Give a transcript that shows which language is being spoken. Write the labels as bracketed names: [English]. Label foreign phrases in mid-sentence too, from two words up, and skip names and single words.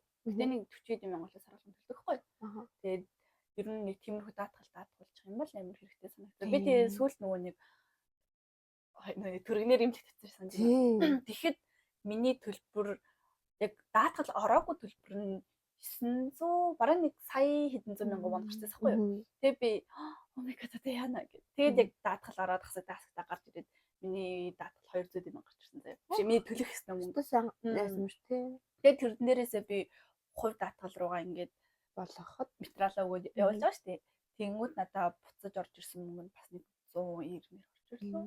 [Mongolian] Гэтэ нэг 40 мянган л сар болгон төлдөг байхгүй. Тэгээд ер нь нэг тиймэрхүү даатгалчих юм бол амар хэрэгтэй санагдав. Би тэгээ сүүлд нөгөө нэг төргнэр имлэг татчихсан тийм. Тэгэхэд миний төлбөр яг даатгал ороогүй төлбөр нь 900 бараг нэг сая хэдэн зуун мянган вон гарсан байхгүй юу. Тэгээ би [English] oh my god [Mongolian] тэ яана гэх. Тэгээд яг даатгал ороод хасагдаа гарч ирээд миний даатгал 200 мянга гарч ирсэн заяа. Чи миний төлөх ёстой мөнгө сайн яасан юм шүү дээ. Тэгээд тэрэн дээрээсээ би хувь даатгал руугаа ингээд болгоход материалаа өгөөд явуулж байгаа шүү дээ. Тэнгүүд надаа буцаж орж ирсэн мөнгө нь бас нэг 190 мянга орж ирсэн.